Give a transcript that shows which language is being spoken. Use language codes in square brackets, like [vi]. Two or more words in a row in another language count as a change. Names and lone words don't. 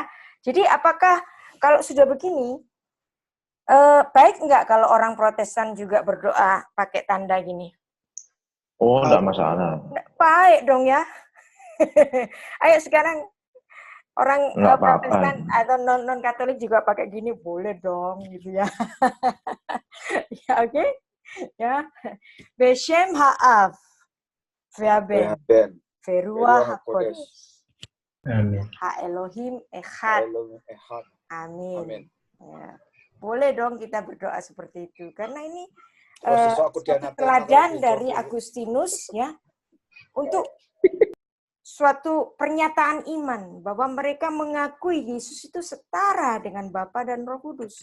[id] Jadi apakah kalau sudah begini, baik enggak kalau orang Protestan juga berdoa pakai tanda gini? Oh, enggak masalah. Baik dong ya. Ayo sekarang orang Protestan atau non Katolik juga pakai gini, boleh dong gitu ya. Ya oke. Okay? Ya. [he] בשם האב. והבן. ורוח הקודש. [id] Amin. [he] האלוהים אחד. [id] Amin. Ya. Boleh dong kita berdoa seperti itu. Karena ini teladan dari Agustinus ya untuk suatu pernyataan iman bahwa mereka mengakui Yesus itu setara dengan Bapa dan Roh Kudus.